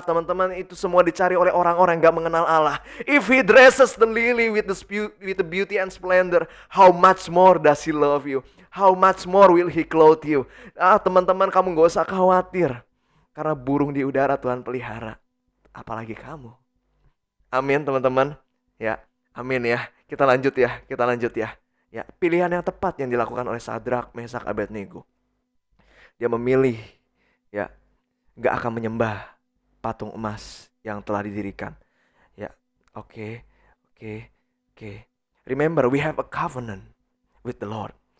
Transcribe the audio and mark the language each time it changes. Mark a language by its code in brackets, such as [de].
[id] Teman-teman, itu semua dicari oleh orang-orang yang gak mengenal Allah. [en] If he dresses the lily with the beauty and splendor, how much more does he love you? How much more will he clothe you? [id] Teman-teman, kamu gak usah khawatir, karena burung di udara Tuhan pelihara, apalagi kamu. Amin teman-teman. Ya, amin ya. Kita lanjut ya. Ya, pilihan yang tepat yang dilakukan oleh Sadrak, Mesak, Abednego. Dia memilih, ya, gak akan menyembah patung emas yang telah didirikan. Ya, oke. [en] Remember, we have a covenant with the Lord.